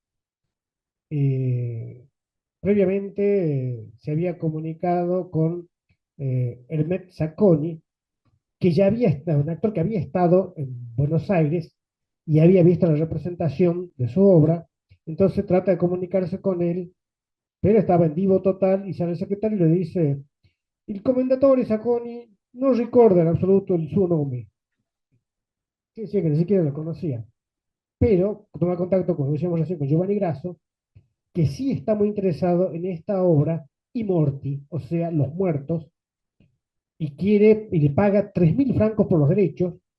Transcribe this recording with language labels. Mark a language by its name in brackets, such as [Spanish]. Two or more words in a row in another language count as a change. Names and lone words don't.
[Spanish] eh, Previamente se había comunicado con Hermet Zacconi, que ya había estado, un actor que había estado en Buenos Aires y había visto la representación de su obra, entonces trata de comunicarse con él, pero estaba en vivo total y sale el secretario y le dice, [Italian] Il commendatore Sacconi non ricorda in assoluto il suo nome, [Spanish] que decía que ni siquiera lo conocía, pero toma contacto, como decíamos recién, con Giovanni Grasso, que sí está muy interesado en esta obra, y Morti, o sea, Los Muertos, y quiere, y le paga 3.000 francos por los derechos,